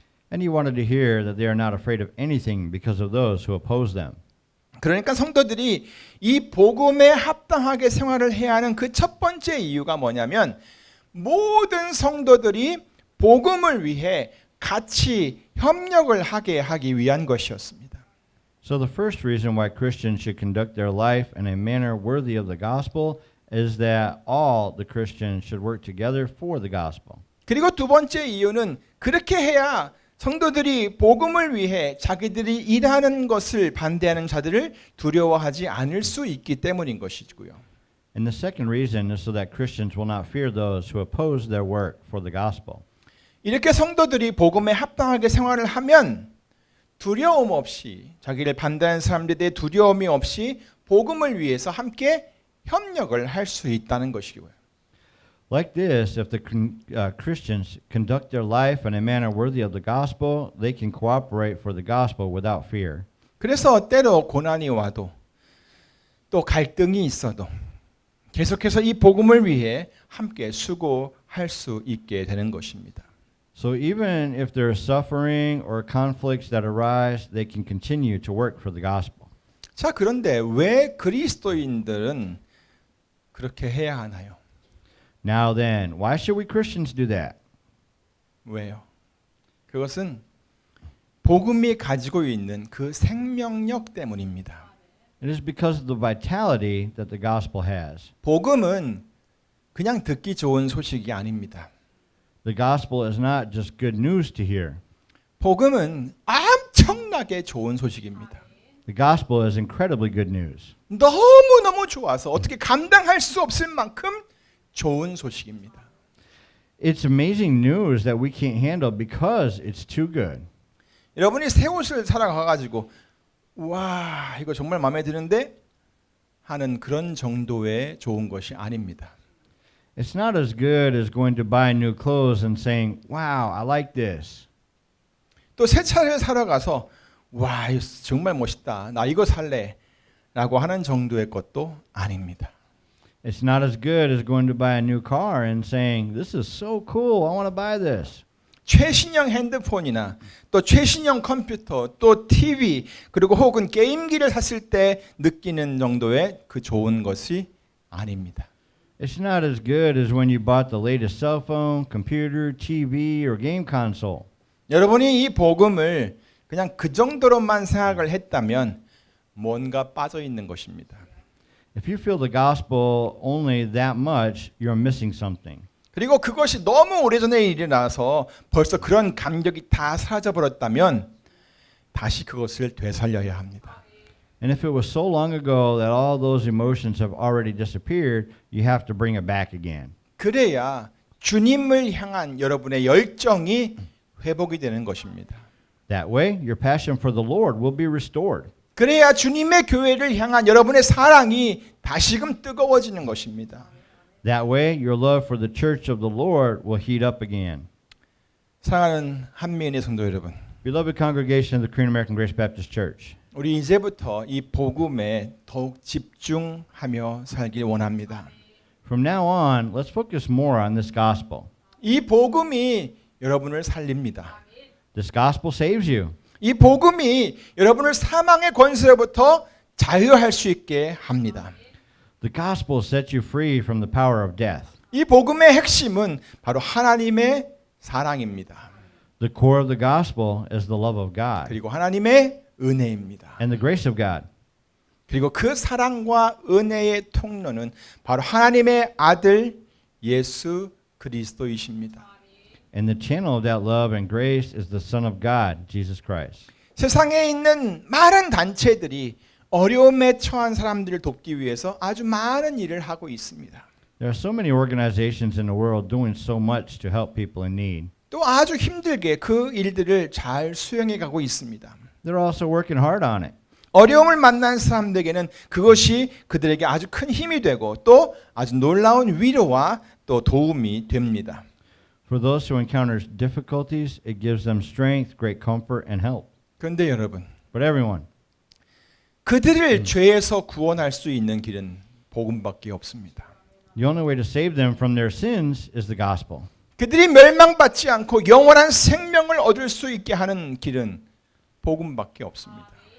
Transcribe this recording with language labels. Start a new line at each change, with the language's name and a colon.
English: And he wanted to hear that they are not afraid of anything because of those who oppose them.
Korean: 그러니까 성도들이 이 복음에 합당하게 생활을 해야 하는 그 첫 번째 이유가 뭐냐면 모든 성도들이 복음을 위해 같이 협력을 하기 위한 것이었습니다.
English: So the first reason why Christians should conduct their life in a manner worthy of the gospel is that all the Christians should work together for the gospel.
Korean: 그리고 두 번째 이유는 그렇게 해야 성도들이 복음을 위해 자기들이 일하는 것을 반대하는 자들을 두려워하지 않을 수 있기 때문인 것이고요.
English: And the second reason is so that Christians will not fear those who oppose their work for the gospel.
Korean: 이렇게 성도들이 복음에 합당하게 생활을 하면 두려움 없이 자기를 반대하는 사람들에 대해 두려움이 없이 복음을 위해서 함께 협력을 할 수 있다는 것이고요.
English: Like this, if the Christians conduct their life in a manner worthy of the gospel, they can cooperate for the gospel without fear.
Korean: 그래서 때로 고난이 와도 또 갈등이 있어도 계속해서 이 복음을 위해 함께 수고할 수 있게 되는 것입니다.
English: So even if there is suffering or conflicts that arise, they can continue to work for the gospel.
Korean: 자, 그런데 왜 그리스도인들은 그렇게 해야 하나요?
English: Now then, why should we Christians do that?
Korean: 왜요? 그것은 복음이 가지고 있는 그 생명력 때문입니다.
English: It is because of the vitality that the gospel has.
Korean: 복음은 그냥 듣기 좋은 소식이 아닙니다.
English: The gospel is not just good news to hear.
Korean: 복음은 엄청나게 좋은 소식입니다.
English: The gospel is incredibly good news.
Korean: 너무너무 좋아서 어떻게 감당할 수 없을 만큼 좋은 소식입니다.
English: It's amazing news that we can't handle because it's too good.
Korean: 여러분이 새 옷을 사러 가가지고 와 이거 정말 마음에 드는데 하는 그런 정도의 좋은 것이 아닙니다.
English: It's not as good as going to buy new clothes and saying, "Wow, I like this."
Korean: 또 새 차를 사러 가서 와 이거 정말 멋있다. 나 이거 살래. 라고 하는 정도의 것도 아닙니다.
English: It's not as good as going to buy a new car and saying, "This is so cool. I want to buy this."
Korean: 최신형 핸드폰이나 또 최신형 컴퓨터 또 TV 그리고 혹은 게임기를 샀을 때 느끼는 정도의 그 좋은 것이 아닙니다.
English: It's not as good as when you bought the latest cell phone, computer, TV, or game console.
Korean: 여러분이 이 복음을 그냥 그 정도로만 생각을 했다면 뭔가 빠져 있는 것입니다.
English: If you feel the gospel only that much, you're missing something.
Korean: 그리고 그것이 너무 오래전에 일어나서 벌써 그런 감격이 다 사라져 버렸다면 다시 그것을 되살려야 합니다.
English: And if it was so long ago that all those emotions have already disappeared, you have to bring it back again.
Korean: 그래야 주님을 향한 여러분의 열정이 회복이 되는 것입니다.
English: That way, your passion for the Lord will be restored.
Korean: 그래야 주님의 교회를 향한 여러분의 사랑이 다시금 뜨거워지는 것입니다.
English: That way, your love for the church of the Lord will heat up again.
Korean: 사랑하는 한미인의 성도 여러분,
English: Beloved congregation of the Korean American Grace Baptist Church,
Korean: 우리 이제부터 이 복음에 더욱 집중하며 살길 원합니다.
English: from now on, let's focus more on this gospel.
Korean: 이 복음이 여러분을 살립니다.
English: This gospel saves you.
Korean: 이 복음이 여러분을 사망의 권세로부터 자유할 수 있게 합니다.
English: The gospel sets you free from the power of death.
Korean: 이 복음의 핵심은 바로 하나님의 사랑입니다.
English: The core of the gospel is the love of God
Korean: 그리고 하나님의 은혜입니다.
English: and the grace of God.
Korean: 그리고 그 사랑과 은혜의 통로는 바로 하나님의 아들 예수 그리스도이십니다.
English: And the channel of that love and grace is the Son of God, Jesus Christ.
Korean: 세상에 있는 많은 단체들이 어려움에 처한 사람들을 돕기 위해서 아주 많은 일을 하고 있습니다.
English: There are so many organizations in the world doing so much to help people in need.
Korean: 또 아주 힘들게 그 일들을 잘 수행해 가고 있습니다.
English: They're also working hard on it.
Korean: 어려움을 만난 사람들에게는 그것이 그들에게 아주 큰 힘이 되고 또 아주 놀라운 위로와 또 도움이 됩니다.
English: For those who encounter difficulties, it gives them strength, great comfort, and help.
Korean: 그런데 여러분,
English: But everyone,
Korean: 그들을 죄에서 구원할 수 있는 길은 복음밖에 없습니다.
English: the only way to save them from their sins is the gospel.
Korean: 그들이 멸망받지 않고 영원한 생명을 얻을 수 있게 하는 길은 복음밖에 없습니다.